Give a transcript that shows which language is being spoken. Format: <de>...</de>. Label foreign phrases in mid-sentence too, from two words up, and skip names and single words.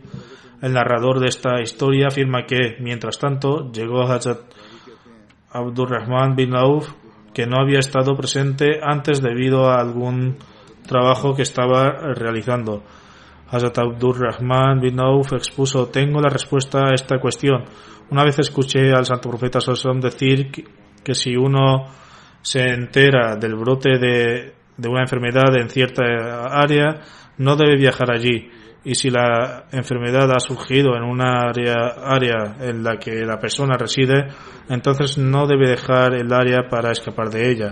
<es>El narrador de esta historia afirma que, mientras tanto, llegó Hazrat Abdurrahman bin Auf, que no había estado presente antes debido a algún trabajo que estaba realizando. Hazrat Abdurrahman bin Auf expuso: tengo la respuesta a esta cuestión. Una vez escuché al Santo Profeta</es> <ar>صلى الله عليه وسلم</ar> <es>decir que si uno se entera del brote de una enfermedad en cierta área, no debe viajar allí. Y si la enfermedad ha surgido en una área en la que la persona reside, entonces no debe dejar el área para escapar de ella.</es>